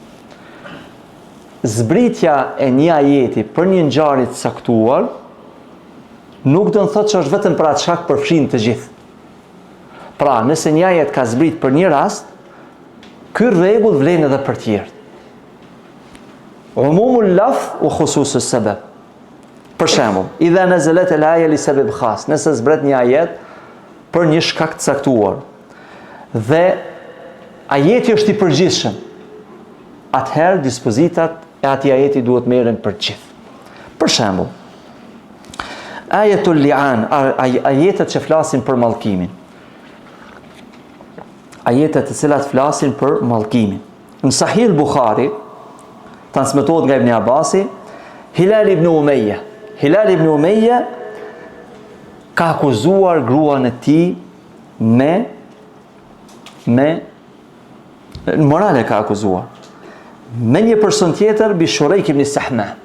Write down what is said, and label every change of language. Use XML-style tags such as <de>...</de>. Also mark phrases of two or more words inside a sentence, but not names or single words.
<sq>Zbritja e një ajeti për një ngjarje të caktuar nuk do të thotë që është vetëm për atë shkak përfshin të gjithë. Pra, nëse një ajet ka zbrit për një rast, ky rregull vlen edhe për të tjerë.</sq> <ar>عموم اللفظ وخصوص السبب.</ar> <sq>Për shembull,</sq> <ar>إذا نزلت الآية لسبب خاص,</ar> <sq>nëse zbret një ajet për një shkak të caktuar dhe ajeti është i përgjithshëm, atëherë dispozitat e atij ajeti duhet merren për gjithë. Për shembull,</sq> <ar>آية اللعان,</ar> <sq>ajetet që flasin për mallkimin. Ajetet të cilat flasin për mallkimin. Në Sahih al-Bukhari transmetohet nga Ibn Abbasi, Hilal ibn Umayya ka akuzuar gruan e tij me në morale ka akuzuar me një person tjetër bi Shurejk ibn Sahma.</sq>